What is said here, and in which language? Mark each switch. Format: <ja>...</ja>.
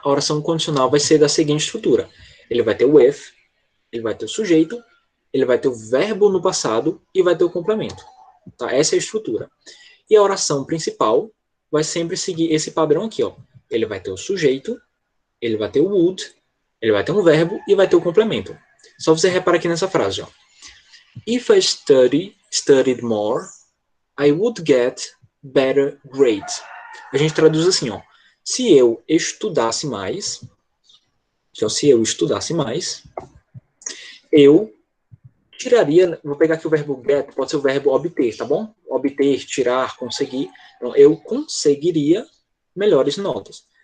<pt>A oração condicional vai ser da seguinte estrutura. Ele vai ter o if, ele vai ter o sujeito, ele vai ter o verbo no passado e vai ter o complemento. Tá? Essa é a estrutura. E a oração principal vai sempre seguir esse padrão aqui, ó. Ele vai ter o sujeito, ele vai ter o would, ele vai ter um verbo e vai ter o complemento. Só você repara aqui nessa frase, ó.</pt> <en>If I studied more, I would get better grades.</en> <pt>A gente traduz assim, ó. Se eu estudasse mais, então se eu estudasse mais, eu tiraria, vou pegar aqui o verbo get, pode ser o verbo obter, tá bom? Obter, tirar, conseguir. Então, eu conseguiria melhores notas.</pt>